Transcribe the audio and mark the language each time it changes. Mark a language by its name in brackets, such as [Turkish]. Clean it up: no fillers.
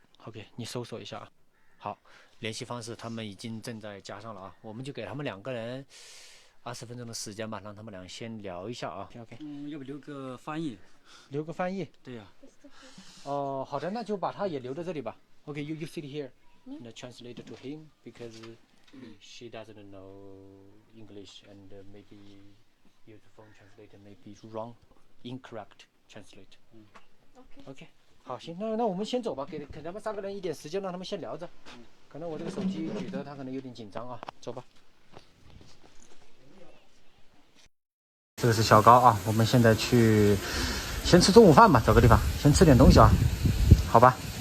[Chinese] OK， 你搜索一下啊。好，联系方式他们已经正在加上了啊，我们就给他们2个人20分钟的时间吧，让他们俩先聊一下啊。 [English] OK。 [Chinese] 要不留个翻译？留个翻译。对呀。好的，那就把他也留在这里吧。 [English] OK，you sit here and translate to him because she doesn't know English and maybe your phone translator may be wrong, incorrect translate. OK。 [Chinese] 好，行，那我们先走吧，给他们3个人一点时间，让他们先聊着。可能我这个手机举着，他可能有点紧张啊。走吧。这个是小高啊，我们现在去先吃中午饭吧，找个地方先吃点东西啊，好吧？